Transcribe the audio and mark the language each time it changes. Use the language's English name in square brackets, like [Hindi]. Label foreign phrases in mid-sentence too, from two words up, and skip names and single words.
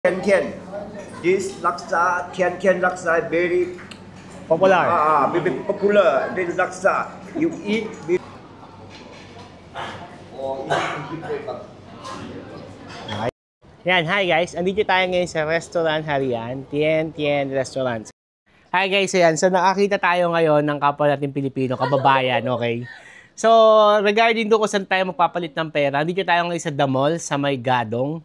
[English] Tian Tian. This laksa, Tian Tian laksa, very Popular. very popular. This laksa, you eat. Yan, hi guys. [Filipino] Andito tayo ngayon sa restaurant Harian, Tien Tien Restaurant. [English] Hi guys, ayan. [Filipino] So nakakita tayo ngayon ng kapwa natin Pilipino, kababayan, okay? So regarding doon kung saan tayo magpapalit ng pera, andito tayo ngayon sa The Mall, sa May Gadong.